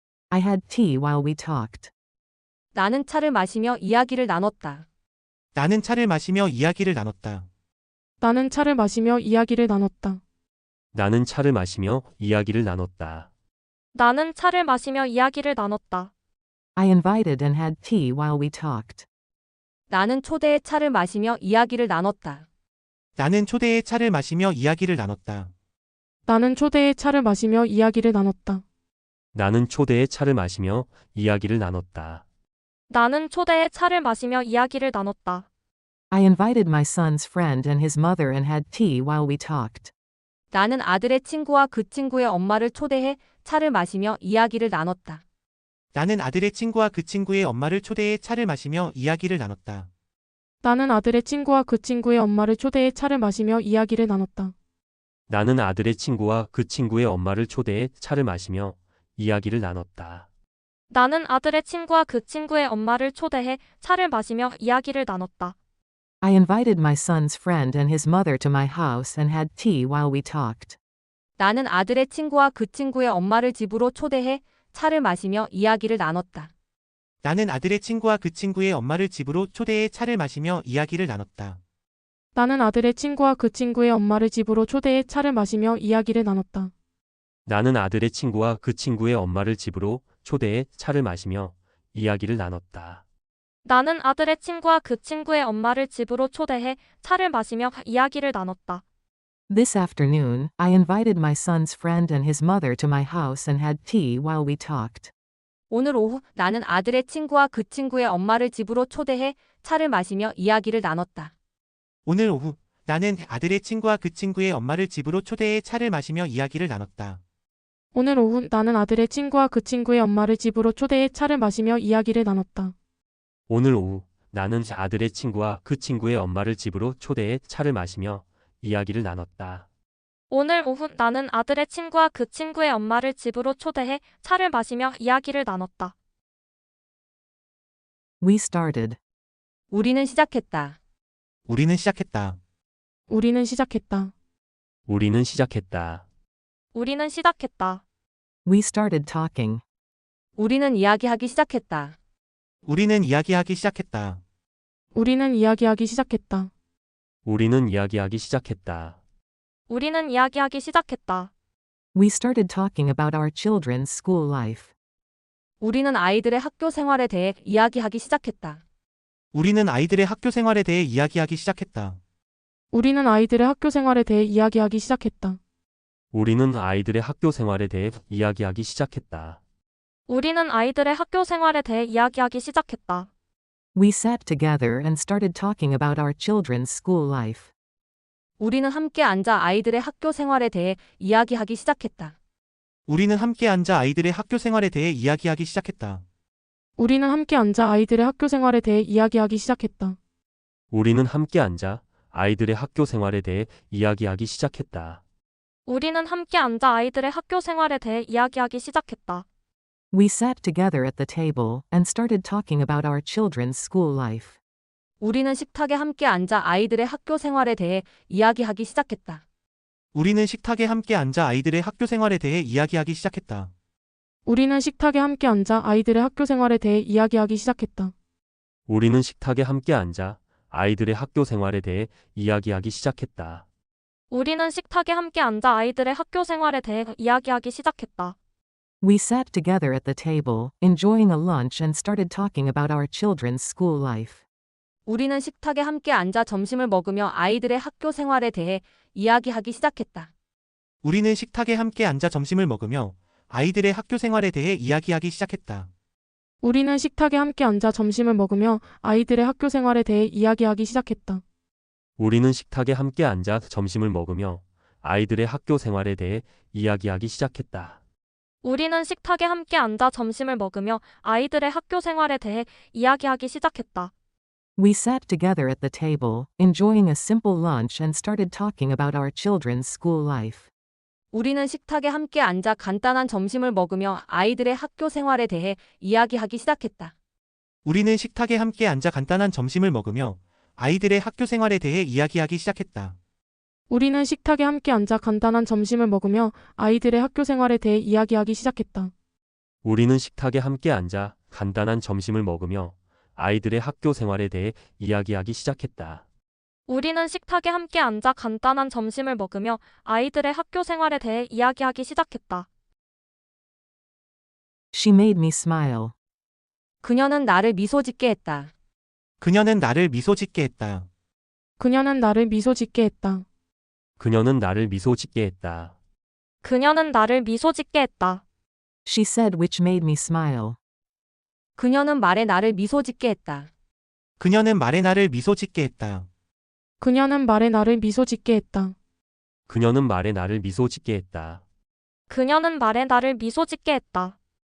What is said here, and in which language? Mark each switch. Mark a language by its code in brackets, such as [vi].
[en] I had tea while we talked. [ko] 나는 차를 마시며 이야기를 나눴다. 나는 차를 마시며 이야기를 나눴다. 나는 차를 마시며 이야기를 나눴다. 나는 차를 마시며 이야기를 나눴다. 나는 차를 마시며 이야기를 나눴다. [en] I invited and had tea while we talked. [ko] 나는 초대해 차를 마시며 이야기를 나눴다. 나는 초대에 차를 마시며 이야기를 나눴다. 나는 초대해 차를 마시며 이야기를 나눴다. 나는 초대에 차를 마시며 이야기를 나눴다. 나는 초대해 차를 마시며 이야기를 나눴다. [en] I invited my son's friend and his mother and had tea while we talked. [ko] 나는 아들의 친구와 그 친구의 엄마를 초대해 차를 마시며 이야기를 나눴다. 나는 아들의 친구와 그 친구의 엄마를 초대해 차를 마시며 이야기를 나눴다. 나는 아들의 친구와 그 친구의 엄마를 초대해 차를 마시며 이야기를 나눴다. 나는 아들의 친구와 그 친구의 엄마를 초대해 차를 마시며 이야기를 나눴다. 나는 아들의 친구와 그 친구의 엄마를 초대해 차를 마시며 이야기를 나눴다. [en] I invited my son's friend and his mother to my house and had tea while we talked. [ko] 나는 아들의 친구와 그 친구의 엄마를 집으로 초대해 차를 마시며 이야기를 나눴다. 나는 아들의 친구와 그 친구의 엄마를 집으로 초대해 차를 마시며 이야기를 나눴다. 나는 아들의 친구와 그 친구의 엄마를 집으로 초대해 차를 마시며 이야기를 나눴다. 나는 아들의 친구와 그 친구의 엄마를 집으로 초대해 차를 마시며 이야기를 나눴다. 나는 아들의 친구와 그 친구의 엄마를 집으로 초대해 차를 마시며 이야기를 나눴다. [en] This afternoon, I invited my son's friend and his mother to my house and had tea while we talked. [ko] 오늘 오후 나는 아들의 친구와 그 친구의 엄마를 집으로 초대해 차를 마시며 이야기를 나눴다. 오늘 오후 나는 아들의 친구와 그 친구의 엄마를 집으로 초대해 차를 마시며 이야기를 나눴다. 오늘 오후 나는 아들의 친구와 그 친구의 엄마를 집으로 초대해 차를 마시며 이야기를 나눴다. 오늘 오후 나는 아들의 친구와 그 친구의 엄마를 집으로 초대해 차를 마시며 이야기를 나눴다. 오늘 오후 나는 아들의 친구와 그 친구의 엄마를 집으로 초대해 차를 마시며 이야기를 나눴다. [en] We started. [ko] 우리는 시작했다. 우리는 시작했다. 우리는 시작했다. 우리는 시작했다. 우리는 시작했다. [en] We started talking. [ko] 우리는 이야기하기 시작했다. 우리는 이야기하기 시작했다. 우리는 이야기하기 시작했다. 우리는 이야기하기 시작했다. 우리는 이야기하기 시작했다. [en] We started talking about our children's school life. [ko] 우리는 아이들의 학교 생활에 대해 이야기하기 시작했다. 우리는 아이들의 학교 생활에 대해 이야기하기 시작했다. 우리는 아이들의 학교 생활에 대해 이야기하기 시작했다. 우리는 아이들의 학교 생활에 대해 이야기하기 시작했다. 우리는 아이들의 학교 생활에 대해 이야기하기 시작했다. [en] We sat together and started talking about our children's school life. [ko] 우리는 함께 앉아 아이들의 학교 생활에 대해 이야기하기 시작했다. 우리는 함께 앉아 아이들의 학교 생활에 대해 이야기하기 시작했다. 우리는 함께 앉아 아이들의 학교 생활에 대해 이야기하기 시작했다. 우리는 함께 앉아 아이들의 학교 생활에 대해 이야기하기 시작했다. 우리는 함께 앉아 아이들의 학교 생활에 대해 이야기하기 시작했다. [en] We sat together at the table and started talking about our children's school life. [ko] 우리는 식탁에 함께 앉아 아이들의 학교 생활에 대해 이야기하기 시작했다. 우리는 식탁에 함께 앉아 아이들의 학교 생활에 대해 이야기하기 시작했다. 우리는 식탁에 함께 앉아 아이들의 학교 생활에 대해 이야기하기 시작했다. 우리는 식탁에 함께 앉아 아이들의 학교 생활에 대해 이야기하기 시작했다. 우리는 식탁에 함께 앉아 아이들의 학교 생활에 대해 이야기하기 시작했다. [en] We sat together at the table, enjoying a lunch and started talking about our children's school life. [ko] 우리는 식탁에 함께 앉아 점심을 먹으며 아이들의 학교 생활에 대해 이야기하기 시작했다. 우리는 식탁에 함께 앉아 점심을 먹으며 아이들의 학교 생활에 대해 이야기하기 시작했다. 우리는 식탁에 함께 앉아 점심을 먹으며 아이들의 학교 생활에 대해 이야기하기 시작했다. 우리는 식탁에 함께 앉아 점심을 먹으며 아이들의 학교 생활에 대해 이야기하기 시작했다. 우리는 식탁에 함께 앉아 점심을 먹으며 아이들의 학교 생활에 대해 이야기하기 시작했다. [en] We sat together at the table, enjoying a simple lunch and started talking about our children's school life. [ko] 우리는 식탁에 함께 앉아 간단한 점심을 먹으며 아이들의 학교 생활에 대해 이야기하기 시작했다. 우리는 식탁에 함께 앉아 간단한 점심을 먹으며 아이들의 학교 생활에 대해 이야기하기 시작했다. 우리는 식탁에 함께 앉아 간단한 점심을 먹으며 아이들의 학교 생활에 대해 이야기하기 시작했다. 우리는 식탁에 함께 앉아 간단한 점심을 먹으며 아이들의 학교 생활에 대해 이야기하기 시작했다. 우리는 식탁에 함께 앉아 간단한 점심을 먹으며 아이들의 학교 생활에 대해 이야기하기 시작했다. [en] She made me smile. [ko] 그녀는 나를 미소 짓게 했다. 그녀는 나를 미소 짓게 했다. 그녀는 나를 미소 짓게 했다. 그녀는 나를 미소 짓게 했다. 그녀는 나를 미소 짓게 했다. [en] She said which made me smile. [ko] 그녀는 말에 나를 미소 짓게 했다. 그녀는 말에 나를 미소 짓게 했다. 그녀는 말에 나를 미소 짓게 했다. 그녀는 말에 나를 미소 짓게 했다. 그녀는 말에 나를 미소 짓게 했다.